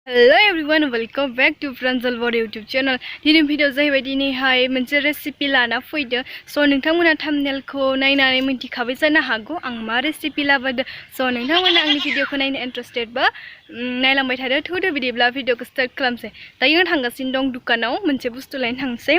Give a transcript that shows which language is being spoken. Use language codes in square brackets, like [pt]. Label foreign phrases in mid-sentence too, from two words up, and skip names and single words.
[en] Hello everyone, welcome back to Pranjol Boro YouTube channel. [brx] Dini video जाहैबाय दिनैहाय मोनसे रेसिपि लाना फैदो। स' नोंथांमोना थाम्बनेलखौ नायनानै मिन्थिखाबाय जानो हागौ आं मा रेसिपि लाबोदो। स' नोंथांमोना आंनि भिडिअखौ नायनो इन्टारेस्टेड बा नायलांबाय थादो। थौदो बिदिब्ला भिडिअखौ स्टार्ट खालामसै। दायो आं थांगासिनो दं दुकानाव मोनसे बुस्थु लायनो थांसै।